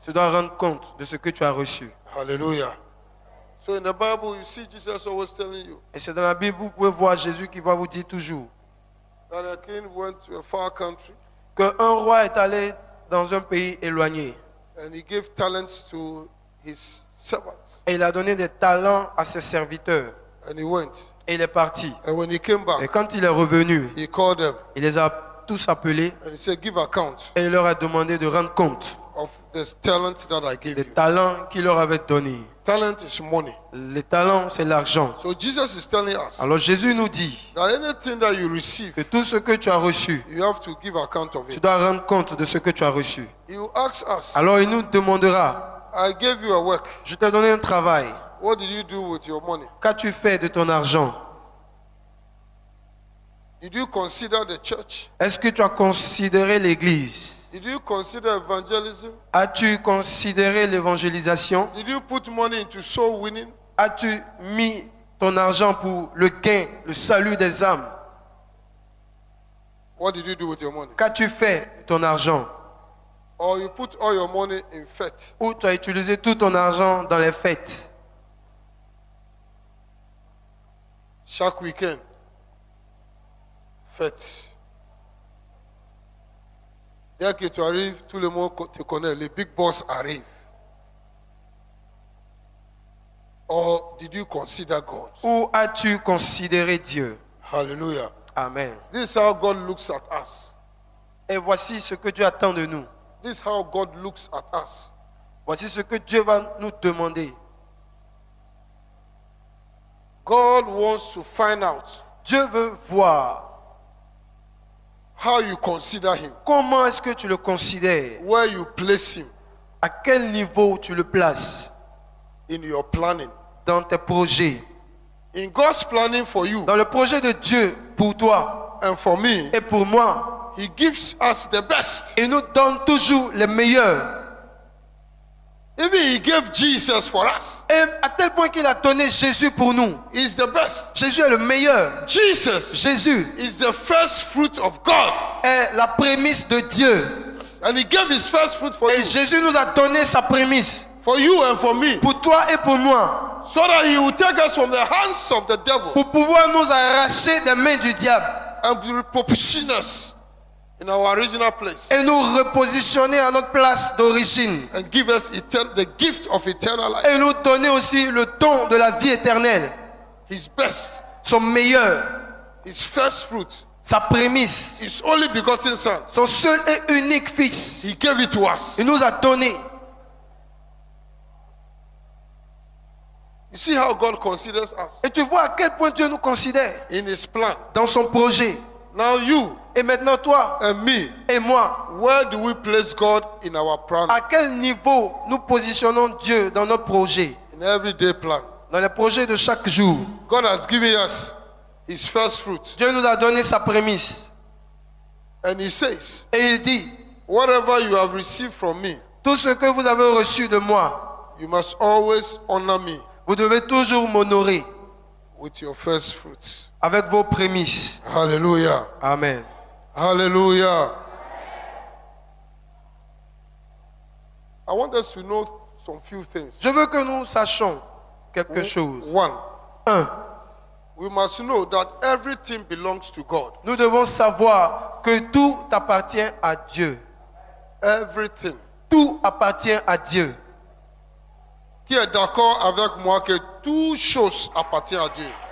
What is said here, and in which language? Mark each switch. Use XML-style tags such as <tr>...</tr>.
<fr>tu dois rendre compte de ce que tu as reçu. Hallelujah.</fr> <en>So in the Bible, you see Jesus always telling you</en> <fr>Et c'est dans la Bible, vous pouvez voir Jésus qui va vous dire toujours</fr> <en>that a king went to a far country</en> <fr>qu'un roi est allé dans un pays éloigné</fr> <en>and he gave talents to his servants.</en> <fr>et il a donné des talents à ses serviteurs</fr> <en>And he went.</en> <fr>et il est parti.</fr> <en>And when he came</en> <fr>Et</fr> <en>back,</en> <fr>quand il est revenu,</fr> <en>he called them</en> <fr>il les a tous appelés</fr> <en>and he said, give account</en> <fr>et il leur a demandé de rendre compte</fr> <en>of this talent that I gave</en> <fr>des</fr> <en>you.</en> <fr>talents qu'il leur avait donnés.</fr> <en>Talent is money.</en> <fr>Les talents, c'est l'argent.</fr> <en>So Jesus is telling us</en> <fr>Alors Jésus nous dit</fr> <en>that anything that you receive,</en> <fr>que tout ce que tu as reçu,</fr> <en>you have to give account of</en> <fr>tu</fr> <en>it.</en> <fr>dois rendre compte de ce que tu as reçu.</fr> <en>He will ask us,</en> <fr>Alors il nous demandera,</fr> <en>I gave you a work.</en> <fr>je t'ai donné un travail,</fr> <en>What did you do with your money?</en> <fr>qu'as-tu fait de ton argent?</fr> <en>Did you consider the church?</en> <fr>Est-ce que tu as considéré l'église?</fr> <en>Did you consider evangelism?</en> <fr>As-tu considéré l'évangélisation?</fr> <en>Did you put money into soul winning?</en> <fr>As-tu mis ton argent pour le gain, le salut des âmes?</fr> <en>What did you do with your money?</en> <fr>Qu'as-tu fait de ton argent?</fr> <en>Or you put all your money in fete?</en> <fr>Ou tu as utilisé tout ton argent dans les fêtes? Chaque week-end, fête. Dès que tu arrives, tout le monde te connaît. Les big boss arrivent.</fr> <en>Or did you consider God?</en> <fr>Ou as-tu considéré Dieu? Hallelujah. Amen.</fr> <en>This is how God looks at us.</en> <fr>Et voici ce que Dieu attend de nous.</fr> <en>This is how God looks at us.</en> <fr>Voici ce que Dieu va nous demander.</fr> <en>God wants to find out</en> <fr>Dieu veut voir</fr> <en>how you consider him,</en> <fr>comment est-ce que tu le considères,</fr> <en>where you place him</en> <fr>à quel niveau tu le places</fr> <en>in your planning.</en> <fr>dans tes projets.</fr> <en>In God's planning for you</en> <fr>Dans le projet de Dieu pour toi</fr> <en>and for me,</en> <fr>et pour moi,</fr> <en>he gives us the best.</en> <fr>il nous donne toujours les meilleurs.</fr> <en>Even he gave Jesus for us.</en> <fr>Et à tel point qu'il a donné Jésus pour nous.</fr> <en>He's the best.</en> <fr>Jésus est le meilleur.</fr> <en>Jesus</en> <fr>Jésus</fr> <en>is the first fruit of God.</en> <fr>est la prémisse de Dieu.</fr> <en>And he gave his first fruit for</en> <fr>Et</fr> <en>you.</en> <fr>Jésus nous a donné sa prémisse</fr> <en>For you and for me.</en> <fr>pour toi et pour moi.</fr> <en>So that he will take us from the hands of the devil</en> <fr>Pour pouvoir nous arracher des mains du diable.</fr> <en>and reposition us in our original place.</en> <fr>Et nous repositionner à notre place d'origine.</fr> <en>And give us the gift of eternal life.</en> <fr>Et nous donner aussi le don de la vie éternelle.</fr> <en>His best.</en> <fr>Son meilleur.</fr> <en>His first fruit.</en> <fr>Sa prémisse.</fr> <en>His only begotten son.</en> <fr>Son seul et unique fils.</fr> <en>He gave it to us.</en> <fr>Il nous a donné.</fr> <en>You see how God considers us</en> <fr>Et tu vois à quel point Dieu nous considère</fr> <en>in his plan.</en> <fr>dans son projet.</fr> <en>Now you</en> <fr>Et maintenant toi</fr> <en>and me,</en> <fr>et moi,</fr> <en>where do we place God in our plan,</en> <fr>à quel niveau nous positionnons Dieu dans nos projets,</fr> <en>in everyday plan?</en> <fr>dans les projets de chaque jour?</fr> <en>God has given us His first fruit,</en> <fr>Dieu nous a donné sa prémisse.</fr> <en>and He says,</en> <fr>Et il dit,</fr> <en>whatever you have received from me,</en> <fr>tout ce que vous avez reçu de moi,</fr> <en>you must always honor me</en> <fr>vous devez toujours m'honorer</fr> <en>with your first fruits.</en> <fr>avec vos prémices. Hallelujah. Amen. Hallelujah.</fr> <en>I want us to know some few things.</en> <fr>Je veux que nous sachions quelque chose.</fr> <en>One,</en> <fr>1.</fr> <en>we must know that everything belongs to God.</en> <fr>Nous devons savoir que tout appartient à Dieu.</fr> <en>Everything.</en> <fr>Tout appartient à Dieu. Qui est d'accord avec moi que toute chose appartient à Dieu?</fr>